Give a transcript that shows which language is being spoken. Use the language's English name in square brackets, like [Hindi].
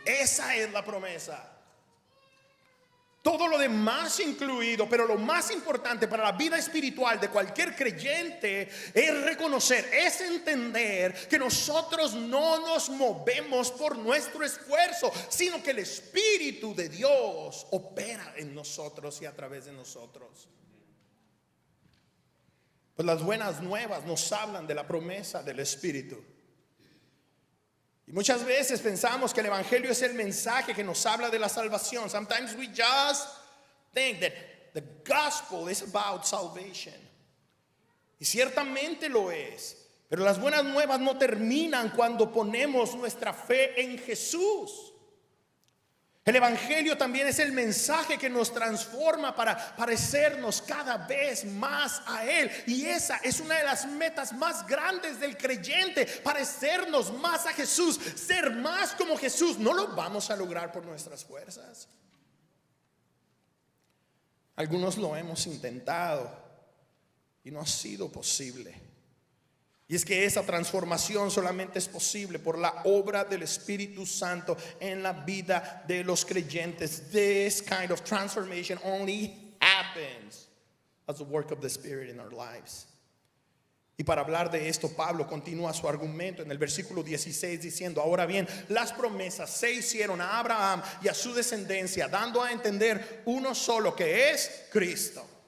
[Spanish] Esa es la promesa. Todo lo demás incluido, pero lo más importante para la vida espiritual de cualquier creyente es reconocer, es entender que nosotros no nos movemos por nuestro esfuerzo, sino que el Espíritu de Dios opera en nosotros y a través de nosotros. Pues las buenas nuevas nos hablan de la promesa del Espíritu. Y muchas veces pensamos que el Evangelio es el mensaje que nos habla de la salvación. [English] Sometimes we just think that the gospel is about salvation. [Spanish] Y ciertamente lo es. Pero las buenas nuevas no terminan cuando ponemos nuestra fe en Jesús. El Evangelio también es el mensaje que nos transforma para parecernos cada vez más a Él. Y esa es una de las metas más grandes del creyente: parecernos más a Jesús, ser más como Jesús. No lo vamos a lograr por nuestras fuerzas. Algunos lo hemos intentado y no ha sido posible. Y es que esa transformación solamente es posible por la obra del Espíritu Santo en la vida de los creyentes. [English] This kind of transformation only happens as the work of the Spirit in our lives. [Spanish] Y para hablar de esto, Pablo continúa su argumento en el versículo 16 diciendo: ahora bien, las promesas se hicieron a Abraham y a su descendencia, dando a entender uno solo, que es Cristo.